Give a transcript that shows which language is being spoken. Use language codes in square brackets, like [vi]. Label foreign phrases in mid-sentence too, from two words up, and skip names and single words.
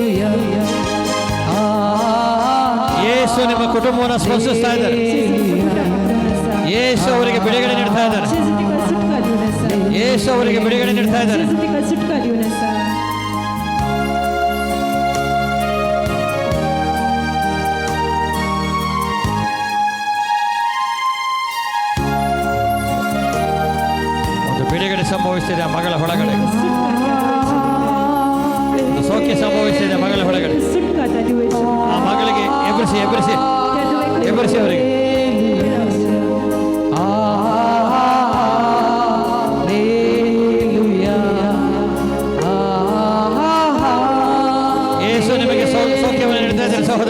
[kn] ಯೇಸು ನಿಮ್ಮ ಕುಟುಂಬವನ್ನ ಸ್ಪರ್ಶಿಸ್ತಾ ಇದ್ದಾರೆ. ಯೇಸು ಅವರಿಗೆ ಬಿಡುಗಡೆ ನೀಡ್ತಾ ಇದ್ದಾರೆ. ಯೇಸು ಅವರಿಗೆ ಬಿಡುಗಡೆ ನೀಡ್ತಾ ಇದ್ದಾರೆ. [mr] सुटका देऊन असा [kn] ಒಂದು ಬಿಡುಗಡೆ ಸಂಭವಿಸ್ತಿದೆ ಆ ಮಗಳ ಒಳಗಡೆ. ಒಂದು ಸೌಖ್ಯ ಸಂಭವಿಸ್ತಿದೆ ಮಗಳ ಒಳಗಡೆ. [mr] सुटका देऊन [kn] ಆ ಮಗಳಿಗೆ ಎಬ್ಬರಿಸಿ ಅವರಿಗೆ. ಯೇಸು ನಿಮಗೆ ಸೌಖ್ಯವನ್ನು ನೀಡ್ತಾ ಇದ್ದಾರೆ ಸಹೋದರ.